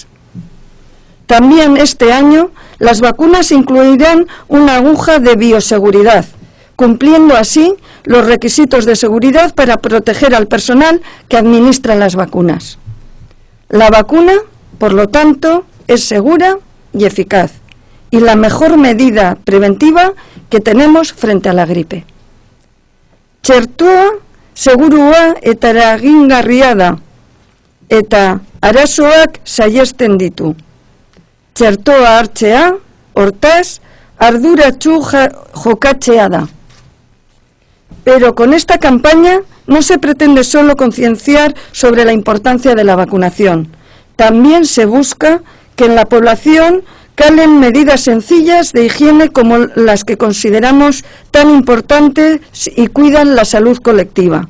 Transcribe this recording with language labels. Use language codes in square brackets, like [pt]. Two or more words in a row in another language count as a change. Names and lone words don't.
[es] También este año las vacunas incluirán una aguja de bioseguridad, cumpliendo así los requisitos de seguridad para proteger al personal que administra las vacunas. La vacuna, por lo tanto, es segura y eficaz, y la mejor medida preventiva que tenemos frente a la gripe. [eu] Txertoa segurua eta eragingarria da, eta arazoak saihesten ditu. Txertoa hartzea, hortaz, arduratsu jokatzea da. [es] Pero con esta campaña no se pretende solo concienciar sobre la importancia de la vacunación. También se busca que en la población calen medidas sencillas de higiene como las que consideramos tan importantes y cuidan la salud colectiva.